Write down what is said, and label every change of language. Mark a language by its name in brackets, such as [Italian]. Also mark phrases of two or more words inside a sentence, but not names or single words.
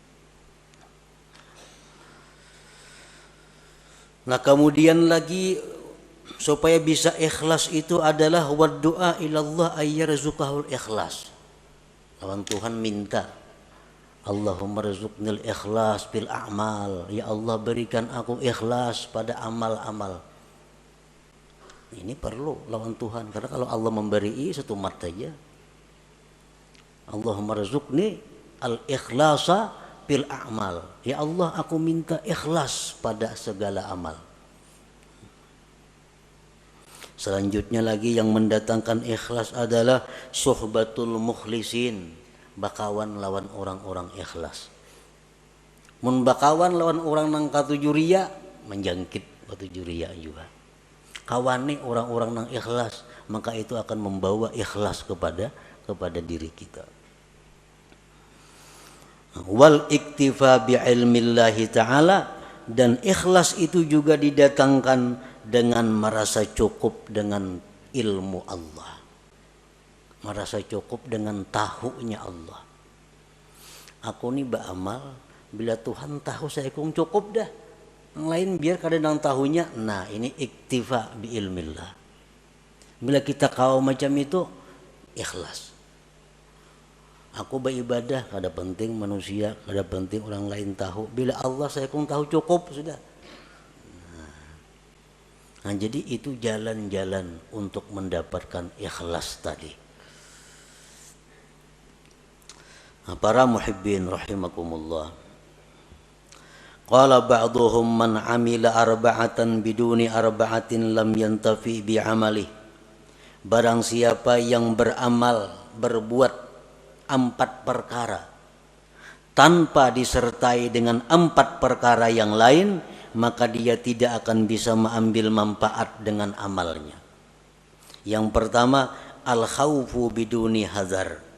[Indonesian] Nah kemudian lagi supaya bisa ikhlas itu adalah [Arabic] والدعاء إلى الله أن يرزقه الإخلاص. [Banjar] Lawan Tuhan minta. [Arabic] اللهم ارزقني الإخلاص بالأعمال. [Indonesian] Ya Allah berikan aku ikhlas pada amal-amal. [Banjar] Ini perlu lawan Tuhan. [Indonesian] Karena kalau Allah memberi satu mata saja. [Arabic] اللهم ارزقني الإخلاص بالأعمال. [Indonesian] Ya Allah aku minta ikhlas pada segala amal. Selanjutnya lagi yang mendatangkan ikhlas adalah [Arabic] صحبة المخلصين. [Banjar] Bakawan lawan orang-orang ikhlas. Mun bakawan lawan orang nang katuju riya menjangkit katuju riya juga. [Indonesian] Kawani orang-orang nang ikhlas, maka itu akan membawa ikhlas kepada diri kita. [Arabic] والاكتفاء بعلم الله تعالى, [Indonesian] dan ikhlas itu juga didatangkan dengan merasa cukup dengan ilmu Allah. Merasa cukup dengan tahunya Allah. [Banjar] Aku ni beramal bila Tuhan tahu saya kung cukup dah. Yang lain biar kadang tahunya. [Indonesian] Nah ini [Arabic] اكتفاء بعلم الله. [Indonesian] Bila kita kau macam itu ikhlas. [Banjar] Aku beribadah kada penting manusia, kada penting orang lain tahu. Bila Allah saya kung tahu cukup sudah. [Indonesian] Nah jadi itu jalan-jalan untuk mendapatkan ikhlas tadi. Para [Arabic] محبين رحمكم الله. قال بعضهم من عمل أربعة بدون أربعة لم ينتفع بعمله. [Indonesian] Barang siapa yang beramal, berbuat 4 perkara tanpa disertai dengan 4 perkara yang lain, maka dia tidak akan bisa mengambil manfaat dengan amalnya. Yang pertama, [Arabic] الخوف بدون حذر.